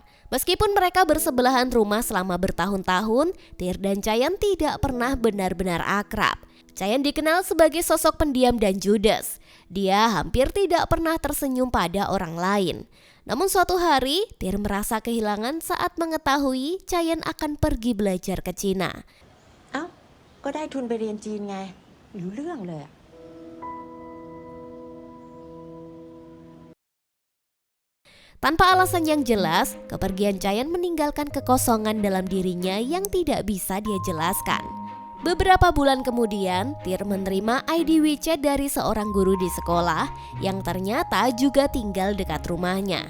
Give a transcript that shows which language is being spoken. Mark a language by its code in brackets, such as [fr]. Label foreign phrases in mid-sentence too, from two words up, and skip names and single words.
[id] Meskipun mereka bersebelahan rumah selama bertahun-tahun, Tir dan Chayan tidak pernah benar-benar akrab. Chayan dikenal sebagai sosok pendiam dan judes. Dia hampir tidak pernah tersenyum pada orang lain. Namun suatu hari, Tir merasa kehilangan saat mengetahui Chayan akan pergi belajar ke Cina. [th] ก็ได้ทุนไปเรียนจีนไงรู้เรื่องเลย [id] Tanpa alasan yang jelas, kepergian Chayan meninggalkan kekosongan dalam dirinya yang tidak bisa dia jelaskan. Beberapa bulan kemudian, Tir menerima ID WeChat dari seorang guru di sekolah yang ternyata juga tinggal dekat rumahnya.